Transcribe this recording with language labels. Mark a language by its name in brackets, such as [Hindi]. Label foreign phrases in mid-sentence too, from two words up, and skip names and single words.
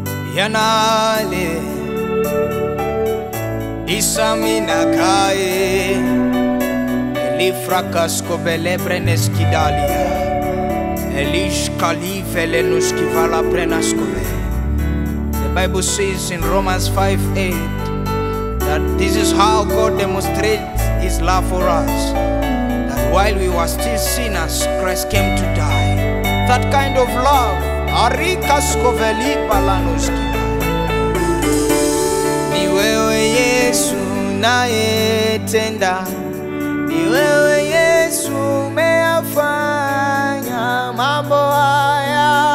[English] Yanale Isamina Kae Elifrakas Kobele Breneskidalia Elish Kalif Elenuski Vala Brenaskove. The Bible says in Romans 5:8 that this is how God demonstrates His love for us, that while we were still sinners, Christ came to die. That kind of love, Arikas Koveli Palanoski. [Swahili] Ni wewe Yesu nayetenda, ni wewe Yesu umeyafanya mambo haya.